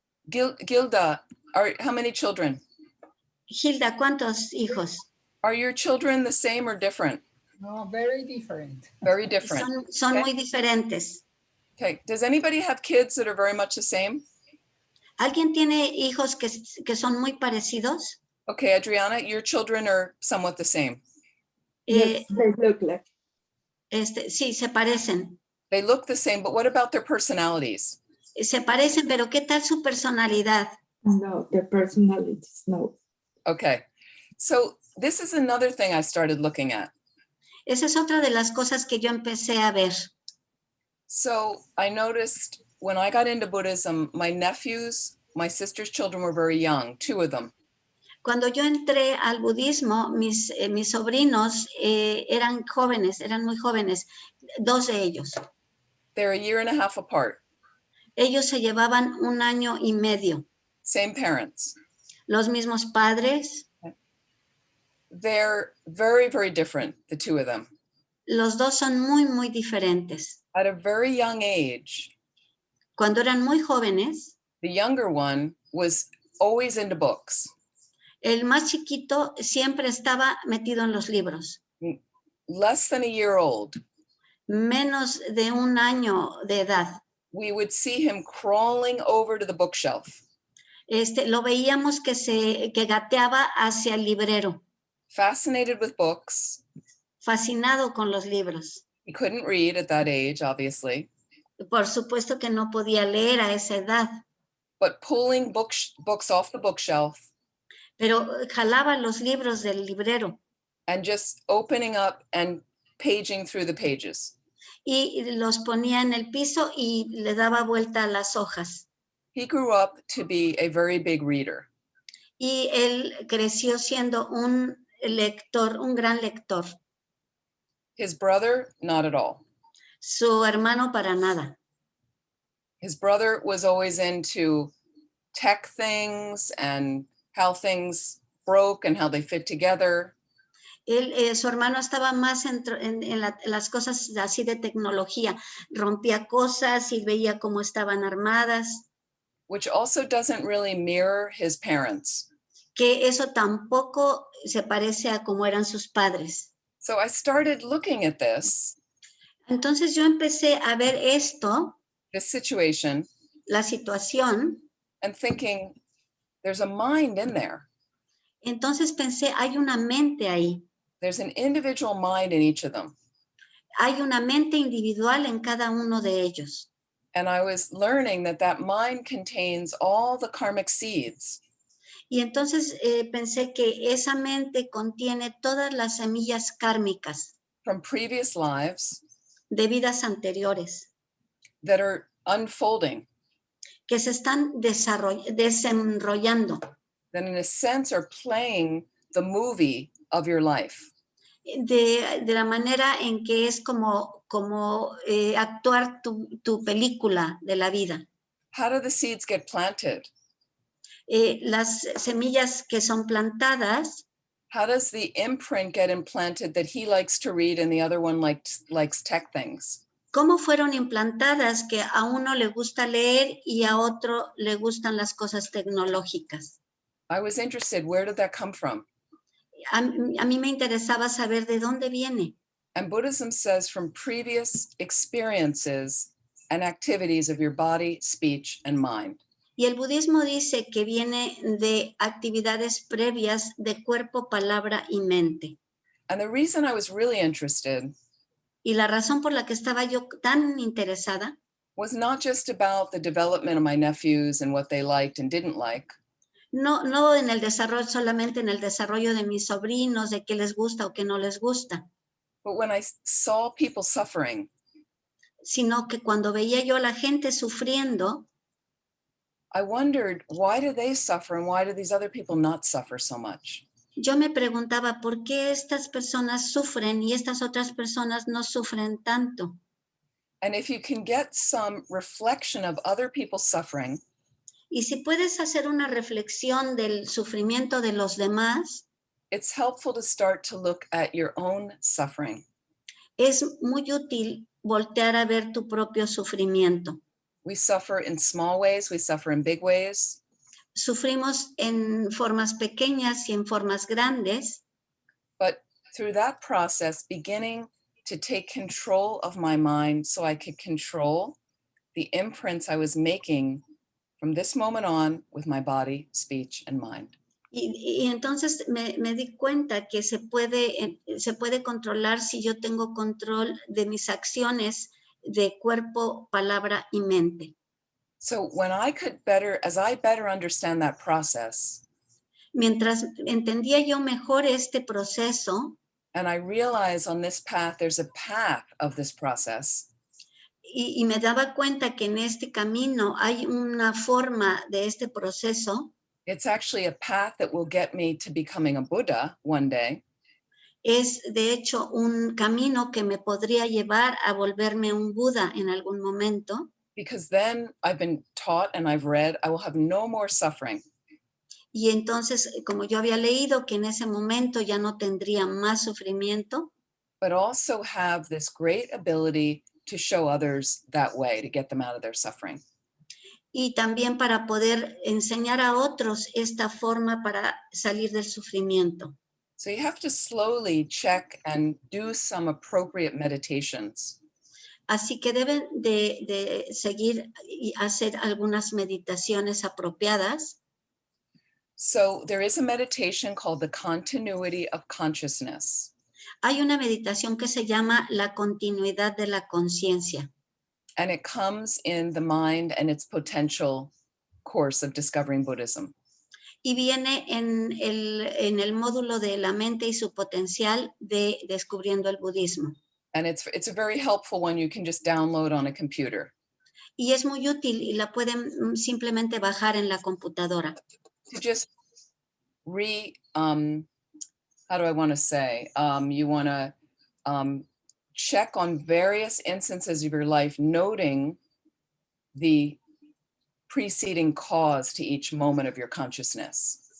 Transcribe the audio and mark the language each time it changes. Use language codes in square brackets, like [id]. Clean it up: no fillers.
[en] Gilda, how many children? [es] Gilda, ¿cuántos hijos? [en] Are your children the same or different? No, very different. Very different. [es] Son [en] Okay. [es] muy diferentes. [en] Okay. Does anybody have kids that are very much the same? [es] ¿Alguien tiene hijos que son muy parecidos? [en] Okay, Adriana, your children are somewhat the same. Yes, they look like. [es] Sí, se parecen. [en] They look the same, but what about their personalities? [es] Se parecen, pero ¿qué tal su personalidad? [en] No, their personalities, no. Okay. So this is another thing I started looking at. [es] Esa es otra de las cosas que yo empecé a ver. [en] So I noticed when I got into Buddhism, my nephews my sister's children were very young, 2 of them. [es] Cuando yo entré al budismo, mis sobrinos eran jóvenes, eran muy jóvenes, 2 de ellos. [en] They're a year and a half apart. [es] Ellos se llevaban 1 año y medio. [en] Same parents. [es] Los mismos padres. [en] They're very, very different, the 2 of them. [es] Los 2 son muy, muy diferentes. [en] At a very young age, [es] Cuando eran muy jóvenes, [en] the younger one was always into books. [es] el más chiquito siempre estaba metido en los libros. [en] Less than a year old, [es] Menos de 1 año de edad. [en] we would see him crawling over to the bookshelf, [es] Lo veíamos que gateaba hacia el librero, [en] fascinated with books. [es] fascinado con los libros. [en] He couldn't read at that age, obviously, [es] Por supuesto que no podía leer a esa edad, [en] but pulling books off the bookshelf [es] pero jalaba los libros del librero [en] and just opening up and paging through the pages. [es] y los ponía en el piso y le daba vuelta a las hojas. [en] He grew up to be a very big reader. [es] Y él creció siendo un lector, un gran lector. [en] His brother, not at all. [es] Su hermano para nada. [en] His brother was always into tech things and how things broke and how they fit together. [es] Su hermano estaba más en las cosas así de tecnología. Rompía cosas y veía cómo estaban armadas. [en] Which also doesn't really mirror his parents. [es] Que eso tampoco se parece a cómo eran sus padres. [en] So I started looking at this. [es] Entonces yo empecé a ver esto, [en] This situation, [es] la situación, [en] and thinking, there's a mind in there. [es] entonces pensé, hay una mente ahí. [en] There's an individual mind in each of them. [es] Hay una mente individual en cada uno de ellos. [en] And I was learning that that mind contains all the karmic seeds. [es] Y entonces pensé que esa mente contiene todas las semillas kármicas [en] From previous lives [es] de vidas anteriores [en] that are unfolding, [es] que se están desenrollando, [en] that in a sense are playing the movie of your life. [es] de la manera en que es como actuar tu película de la vida. [en] How do the seeds get planted? [es] Las semillas que son plantadas, [en] How does the imprint get implanted that he likes to read and the other one likes tech things? [es] ¿cómo fueron implantadas que a uno le gusta leer y a otro le gustan las cosas tecnológicas? [en] I was interested, where did that come from? [es] A mí me interesaba saber de dónde viene. [en] And Buddhism says from previous experiences and activities of your body, speech, and mind. [es] Y el budismo dice que viene de actividades previas de cuerpo, palabra y mente. [en] And the reason I was really interested [es] Y la razón por la que estaba yo tan interesada [en] was not just about the development of my nephews and what they liked and didn't like, [es] no en el desarrollo, solamente en el desarrollo de mis sobrinos, de qué les gusta o qué no les gusta, [en] but when I saw people suffering, [es] sino que cuando veía yo a la gente sufriendo, [en] I wondered, why do they suffer and why do these other people not suffer so much? [es] yo me preguntaba por qué estas personas sufren y estas otras personas no sufren tanto. [en] And if you can get some reflection of other people's suffering, [es] Y si puedes hacer una reflexión del sufrimiento de los demás, [en] it's helpful to start to look at your own suffering. [es] es muy útil voltear a ver tu propio sufrimiento. [en] We suffer in small ways, we suffer in big ways, [es] Sufrimos en formas pequeñas y en formas grandes, [en] but through that process, beginning to take control of my mind so I could control the imprints I was making from this moment on with my body, speech, and mind. [es] y entonces me di cuenta que se puede controlar si yo tengo control de mis acciones de cuerpo, palabra y mente. [en] So when I could as I better understand that process, [es] Mientras entendía yo mejor este proceso, [en] and I realize on this path, there's a path of this process, [es] y me daba cuenta que en este camino hay una forma de este proceso. [en] It's actually a path that will get me to becoming a Buddha one day. [es] Es de hecho un camino que me podría llevar a volverme un Buda en algún momento. [en] Because then I've been taught and I've read, I will have no more suffering. [es] Y entonces, como yo había leído que en ese momento ya no tendría más sufrimiento, [en] But also have this great ability to show others that way, to get them out of their suffering. [es] y también para poder enseñar a otros esta forma para salir del sufrimiento. [en] So you have to slowly check and do some appropriate meditations. [es] Así que deben de seguir y hacer algunas meditaciones apropiadas. [en] So there is a meditation called the continuity of consciousness. [es] Hay una meditación que se llama la continuidad de la conciencia. [en] And it comes in the mind and its potential course of discovering Buddhism. [es] Y viene en el módulo de la mente y su potencial de descubriendo el budismo. [en] And it's a very helpful one you can just download on a computer. [es] Y es muy útil y la pueden simplemente bajar en la computadora. [en] To just how do I want to say? You want to check on various instances of your life, noting the preceding cause to each moment of your consciousness.